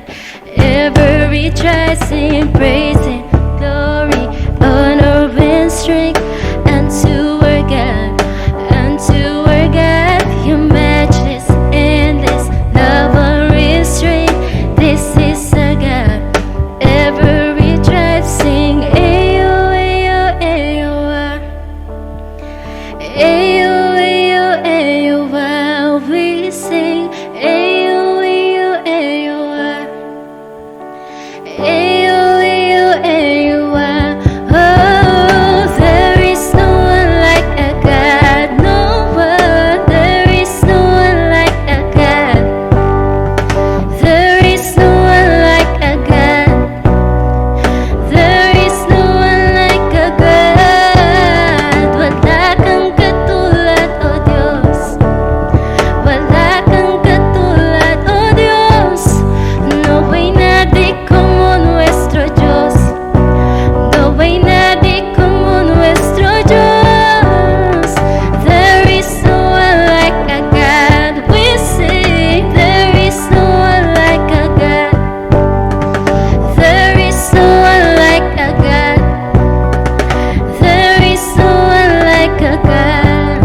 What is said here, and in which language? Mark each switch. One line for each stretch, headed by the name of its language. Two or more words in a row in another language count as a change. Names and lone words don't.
English: Ever rejoicing, praising, glory, honor, and strength unto our God, unto our God. Your matchless, endless love and restraint. This is our God. Ever rejoicing, ayo, ayo, ayo, ah. Ayo, ayo, ayo, ah. We sing, ayo, ayo, ayo, ah. Ayo, ayo, ayo, ah. Oh, there is no one like a God, no one. There is no one like a God. There is no one like a God. There is no one like a God.
Filipino: Wala kang katulad, O Diyos. Wala kang katulad, O Diyos.
Spanish: No hay nadie como nuestro Dios. No hay nadie como nuestro Dios.
English: There is no one like a God. We sing, there is no one like a God. There is no one like a God. There is no one like a God.